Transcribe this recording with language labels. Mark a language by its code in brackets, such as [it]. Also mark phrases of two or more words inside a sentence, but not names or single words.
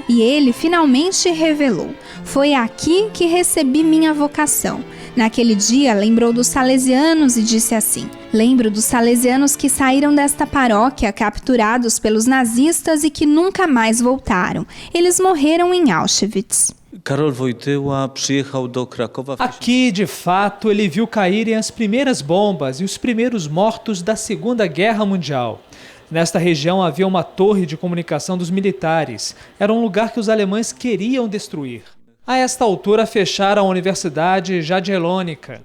[pt] E ele finalmente revelou: "Foi aqui que recebi minha vocação." Naquele dia, lembrou dos salesianos e disse assim: "Lembro dos salesianos que saíram desta paróquia capturados pelos nazistas e que nunca mais voltaram. Eles morreram em Auschwitz." [pl] Karol Wojtyła przyjechał do Krakowa. [pt] Aqui, de fato, ele viu caírem as primeiras bombas e os primeiros mortos da Segunda Guerra Mundial. Nesta região havia uma torre de comunicação dos militares. Era um lugar que os alemães queriam destruir. A esta altura, fecharam a Universidade Jagiellônica.